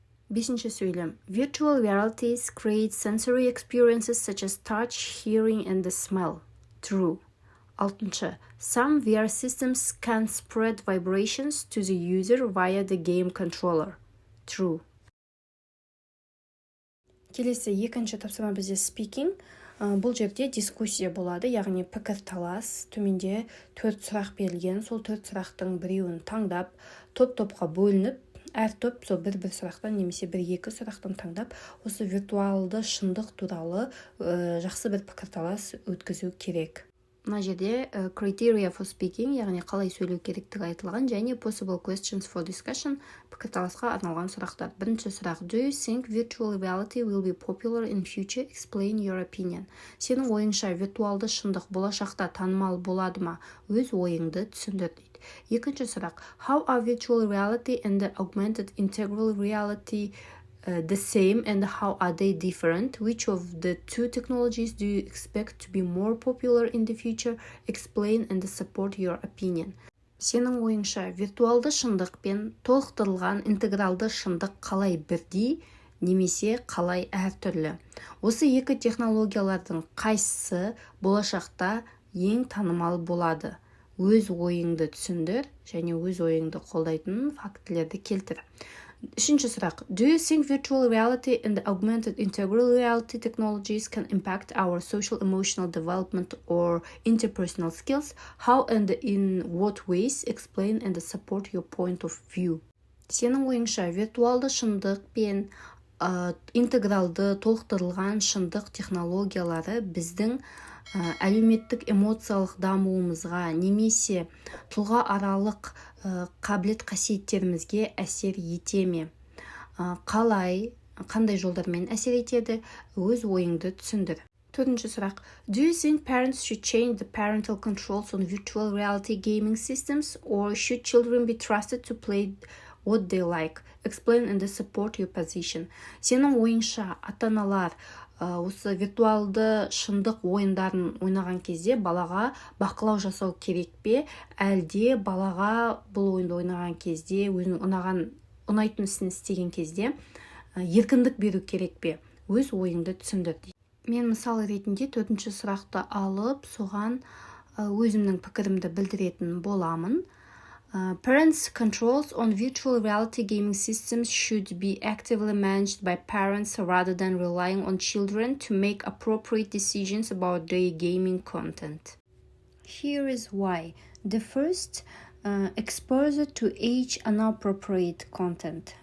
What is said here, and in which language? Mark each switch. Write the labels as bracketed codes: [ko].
[kk] Бесінші сөйлем. [en] Virtual realities create sensory experiences such as touch, hearing, and the smell. True. [kk] Алтыншы. [en] Some VR systems can spread vibrations to the user via the game controller. True. [kk] Келесі екінші тапсырма бізде speaking. Бұл жерде дискуссия болады, яғни пікір талас. Төменде 4 сұрақ берілген, сол 4 сұрақтың біреуін таңдап, топ-топқа бөлініп, әр топ сол бір сұрақтан немесе 1-2 сұрақтан таңдап, осы виртуалды шындық туралы жақсы бір пікір талас өткізу керек. Мына жерде [en] criteria for speaking, [kk] яғни қалай сөйлеу керектігі айтылған, және [en] possible questions for discussion, [kk] пікірталасқа арналған сұрақтар. Бірінші сұрақ. [en] Do you think virtual reality will be popular in future? Explain your opinion. [kk] Сенің ойыңша виртуалды шындық болашақта танымал болады ма? Өз ойыңды түсіндір дейді. Екінші сұрақ. [en] How are virtual reality and the augmented integral reality the same, and how are they different? Which of the two technologies do you expect to be more popular in the future? Explain and support your opinion. [kk] Сенің ойыңша виртуалды шындық пен толықтырылған интегралды шындық қалай бірдей, немесе қалай әртүрлі? Осы екі технологиялардың қайсысы болашақта ең танымал болады? Өз ойыңды түсіндір, және өз ойыңды қолдайтын фактілерді келтір. Үшінші сұрақ. [en] Do you think virtual reality and augmented integral reality technologies can impact our social emotional development or interpersonal skills? How and in what ways? Explain and support your point of view. [kk] Сенің ойыңша виртуалды шындық пен интегралды толықтырылған шындық технологиялары біздің әлеуметтік эмоциялық дамуымызға немесе тұлға аралық қабілет қасиеттерімізге әсер ете ме? Қандай жолдармен әсер етеді? Өз ойыңды түсіндір. Төртінші сұрақ. [en] Do you think parents should change the parental controls on virtual reality gaming systems, or should children be trusted to play what they like? Explain and support your position. [kk] Сенің ойыңша ата-аналар осы виртуалды шындық ойындарын ойнаған кезде балаға бақылау жасау керек пе, әлде балаға бұл ойынды ойнаған кезде өзінің ұнайтын ісін істеген кезде еркіндік беру керек пе? Өз ойыңды түсіндір. Мен мысалы ретінде төртінші сұрақты алып, соған өзімнің пікірімді білдіретін боламын. [en] Parents' controls on virtual reality gaming systems should be actively managed by parents rather than relying on children to make appropriate decisions about their gaming content. Here is why. The first, exposure to age inappropriate content.